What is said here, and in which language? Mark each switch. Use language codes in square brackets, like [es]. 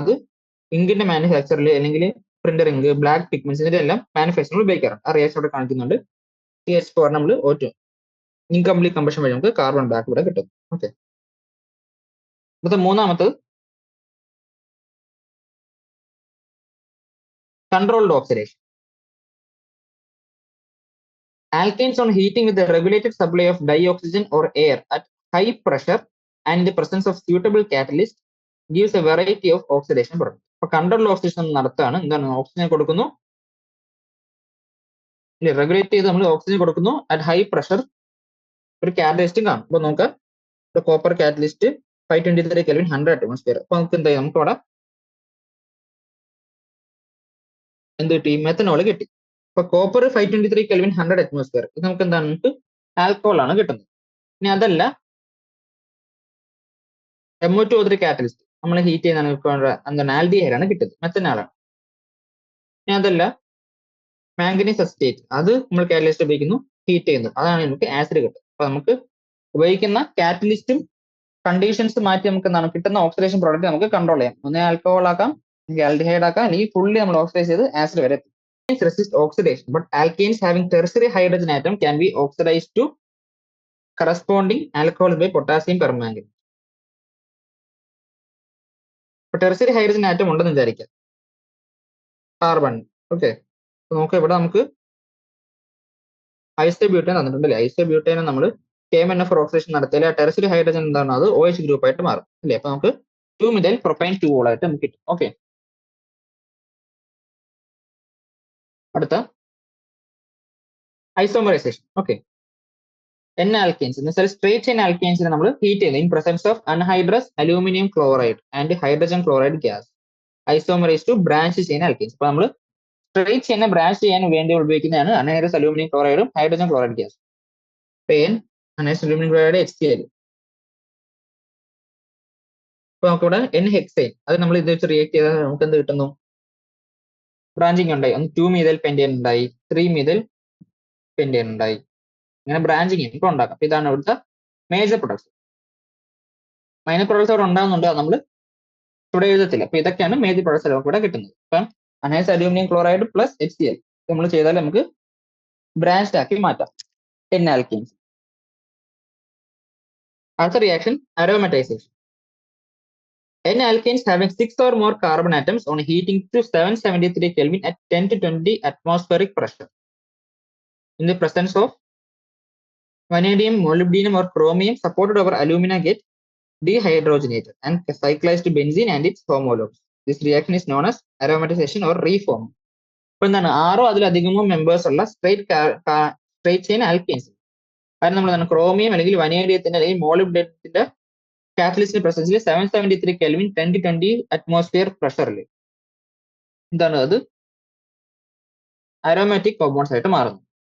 [ml] അത് ഇങ്കിന്റെ മാനുഫാക്ചറിൽ അല്ലെങ്കിൽ printer ink, black pigments ഇതിന്റെ എല്ലാം മാനുഫാക്ചറിൽ ഉപയോഗിക്കാറുണ്ട്. ആ റിയാക്ഷൻ ഇവിടെ കാണിക്കുന്നുണ്ട്. CH4 നമ്മൾ O2 ഇൻകംപ്ലീറ്റ് കമ്പഷൻ വഴി നമുക്ക് കാർബൺ ബ്ലാക്ക് ഇവിടെ കിട്ടും. ഓക്കെ, അടുത്ത മൂന്നാമത്തത് controlled oxidation. [en] Alkanes on heating with a regulated supply of dioxygen or air at high pressure and in the presence of suitable catalyst gives a variety of oxidation products. [ml] അപ്പൊ controlled oxidation നടത്താണ്. എന്താണ്? Oxygen കൊടുക്കുന്നു, regulate ചെയ്ത് നമ്മൾ oxygen കൊടുക്കുന്നു [en] At high pressure. [ml] ഒരു കാറ്റലിസ്റ്റും കാണും. അപ്പൊ നോക്കാം, കോപ്പർ കാറ്റലിസ്റ്റ് 523 കെൽവിൻ 100 അറ്റ്മോസ്ഫിയർ. അപ്പൊ നമുക്ക് എന്താ, നമുക്ക് അവിടെ എന്ത് കിട്ടി? മെത്തനോൾ കിട്ടി. അപ്പൊ കോപ്പർ 523 കെൽവിൻ 100 അറ്റ്മോസ്ഫിയർ, ഇത് നമുക്ക് എന്താണ്? നമുക്ക് ആൽക്കഹോൾ ആണ് കിട്ടുന്നത്. ഇനി അതല്ല, MO2O3 കാറ്റലിസ്റ്റ് നമ്മൾ ഹീറ്റ് ചെയ്യുന്ന എന്താണ്? ആൽഡിഹൈഡ് ആണ് കിട്ടുന്നത്, മെത്തനാളാണ്. ഇനി അതല്ല, മാംഗനീസ് അസറ്റേറ്റ്, അത് നമ്മൾ കാറ്റലിസ്റ്റ് ഉപയോഗിക്കുന്നു, ഹീറ്റ് ചെയ്യുന്നു, അതാണ് നമുക്ക് ആസിഡ് കിട്ടുന്നത്. അപ്പൊ നമുക്ക് ഉപയോഗിക്കുന്ന കാറ്റലിസ്റ്റും കണ്ടീഷൻസ് മാറ്റി നമുക്ക് എന്താണ് കിട്ടുന്ന ഓക്സിഡേഷൻ പ്രോഡക്റ്റ് നമുക്ക് കൺട്രോൾ ചെയ്യാം. ഒന്നേ ആൽക്കഹോൾ ആക്കാം, അല്ലെങ്കിൽ ആൽഡിഹൈഡ് ആക്കാം, അല്ലെങ്കിൽ ഫുള്ളി നമ്മൾ ഓക്സിഡൈസ് ചെയ്ത് ആസിഡ് വരെ എത്തും. [en] Resist oxidation, but alkanes having tertiary hydrogen atom can be oxidized to corresponding alcohols by potassium permanganate. [ml] ഇപ്പൊ ടെർസറി ഹൈഡ്രജൻ ആറ്റം ഉണ്ടെന്ന് വിചാരിക്കാം, കാർബൺ. ഓക്കെ, നോക്കാം, ഇവിടെ നമുക്ക് ഐസോബ്യൂട്ടേൻ തന്നിട്ടുണ്ടല്ലേ. ഐസോബ്യൂട്ടേനെ നമ്മൾ KMnO4 ഓക്സിഡേഷൻ നടത്തിയാൽ ആ ടെർസറി ഹൈഡ്രജൻ എന്താണ്? അത് OH ഗ്രൂപ്പ് ആയിട്ട് മാറും അല്ലേ. അപ്പൊ നമുക്ക് 2-methyl propane 2 ആയിട്ട് നമുക്ക് കിട്ടും. ഓക്കെ, അടുത്ത ഐസോമറൈസേഷൻ. ഓക്കെ, N-alkanes എന്ന് വെച്ചാൽ സ്ട്രേറ്റ് ചെയിൻ ആൽക്കെയിൻസിനെ നമ്മൾ ഹീറ്റ് ചെയ്യുന്നത് [en] In presence of anhydrous aluminium chloride and hydrogen chloride gas isomerise to branch chain alkanes. [ml] അപ്പൊ നമ്മൾ സ്ട്രേറ്റ് ചെയിനെ ബ്രാഞ്ച് ചെയ്യാൻ വേണ്ടി ഉപയോഗിക്കുന്നതാണ് anhydrous aluminium ക്ലോറൈഡും hydrogen chloride gas. Anhydrous aluminium chloride HCl. അപ്പൊ നമുക്കിവിടെ N-ഹെക്സൈൻ, അത് നമ്മൾ ഇത് വെച്ച് റിയാക്ട് ചെയ്താൽ നമുക്ക് എന്ത് കിട്ടുന്നു? ബ്രാഞ്ചിങ് ഉണ്ടായി. ഒന്ന് 2-methyl pentane ഉണ്ടായി, 3-methyl pentane ഉണ്ടായി. ഇങ്ങനെ ബ്രാഞ്ചിങ് ഇപ്പൊ ഉണ്ടാക്കാം. അപ്പൊ ഇതാണ് ഇവിടുത്തെ മേജർ പ്രൊഡക്ട്സ്. മൈനർ പ്രൊഡക്ട്സ് അവിടെ ഉണ്ടാകുന്നുണ്ട്, അത് നമ്മൾ ഇവിടെ എഴുതത്തില്ല. അപ്പൊ ഇതൊക്കെയാണ് മേജർ പ്രൊഡക്ട്സ് നമുക്ക് ഇവിടെ കിട്ടുന്നത്. ഇപ്പം anise aluminium chloride plus HCl നമ്മൾ ചെയ്താൽ നമുക്ക് ബ്രാഞ്ച് ആക്കി മാറ്റാം N-alkanes. അടുത്ത reaction അരോമറ്റൈസേഷൻ. [en] N-alkanes having 6 or more carbon atoms on heating to 773 Kelvin at 10 to 20 atmospheric pressure in the presence of vanadium, molybdenum or chromium supported over alumina get dehydrogenated and cyclized to benzene and its homologues. This reaction is known as aromatization or reform. [ml] ഇപ്പൊ എന്താണ്? 6 അതിലധികമോ members ഉള്ള straight chain alkanes, കാരണം നമ്മൾ എന്താണ് chromium അല്ലെങ്കിൽ വനേഡിയത്തിന്റെ അല്ലെങ്കിൽ മോളിബ്ഡേനത്തിന്റെ കാറ്റലിസ്റ്റിന്റെ പ്രസൻസിൽ 773 kelvin 10 to 20 atmosphere പ്രഷറിൽ എന്താണ് അത് അരോമാറ്റിക് കോമ്പൗണ്ട്സ് ആയിട്ട് മാറുന്നു.